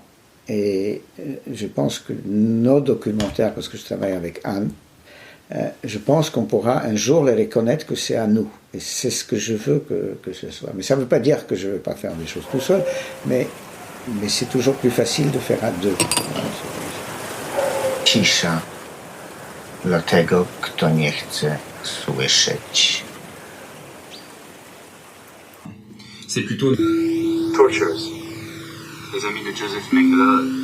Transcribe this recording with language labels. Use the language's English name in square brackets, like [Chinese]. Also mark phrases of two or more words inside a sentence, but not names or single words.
[French] Et je pense que nos documentaires, parce que je travaille avec Anne, je pense qu'on pourra un jour les reconnaître que c'est à nous. Et c'est ce que je veux que ce soit. Mais ça ne veut pas dire que je ne veux pas faire des choses tout seul, mais c'est toujours plus facile de faire à deux. [Polish] Cisza dla tego, kto nie chce słyszeć. [French] C'est plutôt Torturers, les amis de Joseph Mengele.